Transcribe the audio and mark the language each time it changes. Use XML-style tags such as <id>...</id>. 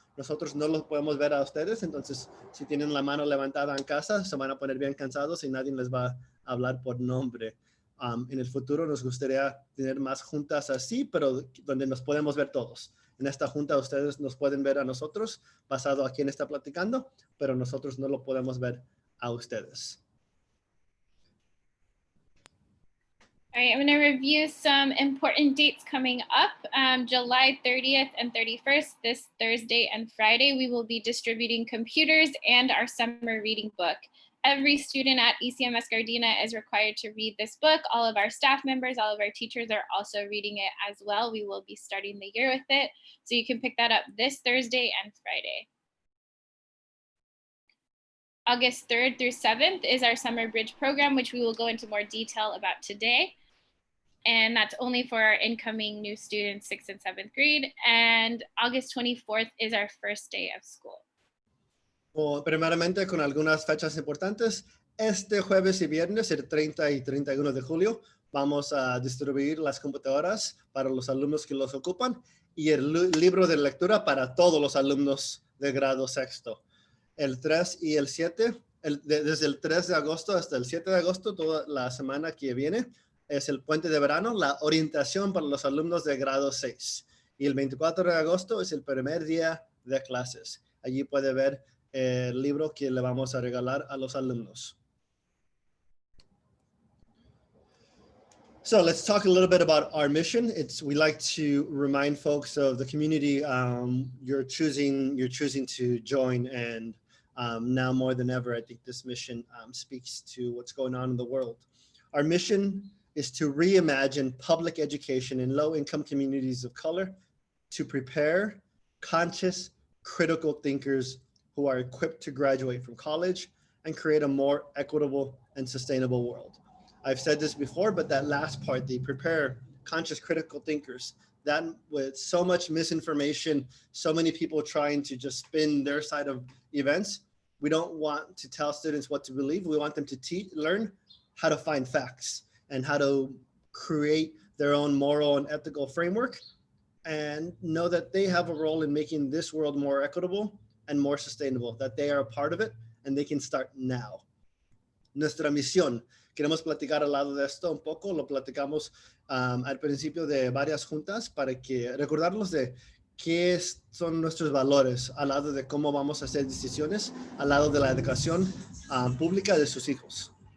<es>Nosotros no los podemos ver a ustedes, entonces si tienen la mano levantada en casa se van a poner bien cansados y nadie les va a hablar por nombre. En el futuro nos gustaría tener más juntas así, pero donde nos podemos ver todos. En esta junta ustedes nos pueden ver a nosotros, basado a quién está platicando, pero nosotros no lo podemos ver a ustedes.</es> <en>All right, I'm going to review some important dates coming up. July 30th and 31st, this Thursday and Friday, we will be distributing computers and our summer reading book. Every student at ECMS Gardena is required to read this book. All of our staff members, all of our teachers are also reading it as well. We will be starting the year with it. So you can pick that up this Thursday and Friday. August 3rd through 7th is our Summer Bridge program, which we will go into more detail about today. And that's only for our incoming new students, 6th and 7th grade. And August 24th is our first day of school.</en> <es>Primeramente, con algunas fechas importantes, este jueves y viernes, el 30 y 31 de julio, vamos a distribuir las computadoras para los alumnos que los ocupan y el libro de lectura para todos los alumnos de grado sexto. El 3 y el 7, desde el 3 de agosto hasta el 7 de agosto, toda la semana que viene, es el puente de verano, la orientación para los alumnos de grado 6. Y el 24 de agosto es el primer día de clases. Allí puede ver el libro que le vamos a regalar a los alumnos.</es> <en>So let's talk a little bit about our mission. We like to remind folks of the community you're choosing to join, and now more than ever, I think this mission speaks to what's going on in the world. Our mission is to reimagine public education in low-income communities of color to prepare conscious, critical thinkers who are equipped to graduate from college and create a more equitable and sustainable world. I've said this before, but that last part, they prepare conscious, critical thinkers, that with so much misinformation, so many people trying to just spin their side of events, we don't want to tell students what to believe. We want them to learn how to find facts and how to create their own moral and ethical framework and know that they have a role in making this world more equitable and more sustainable, that they are a part of it and they can start now.</en> <es>Nuestra misión, queremos platicar al lado de esto un poco, lo platicamos al principio de varias juntas para que recordarlos de qué son nuestros valores al lado de cómo vamos a hacer decisiones al lado de la educación pública de sus hijos.</es>